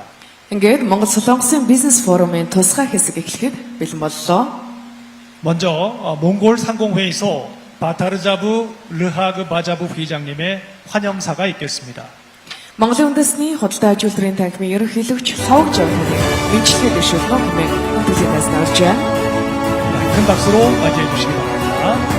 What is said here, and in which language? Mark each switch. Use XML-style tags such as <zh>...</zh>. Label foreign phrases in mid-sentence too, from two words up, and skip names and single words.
<mn>ингээд Монгол Солонгосын бизнес форумын тусгай хэсэг эхлэхэд бэлэн боллоо.</mn> <ko>먼저 몽골 상공회의소 바타르자부 르하그 바자부 회장님의 환영사가 있겠습니다.</ko> <mn>Монголын үндэсний худалдаа аж үйлдвэрийн танхимын ерөнхийлөгч Ховг Жавханы мэдчилгээ дэвшүүлнэ хэмээн үндэслэнээс нарж байна.</mn> <ko>큰 박수로 맞이해 주시기 바랍니다.</ko>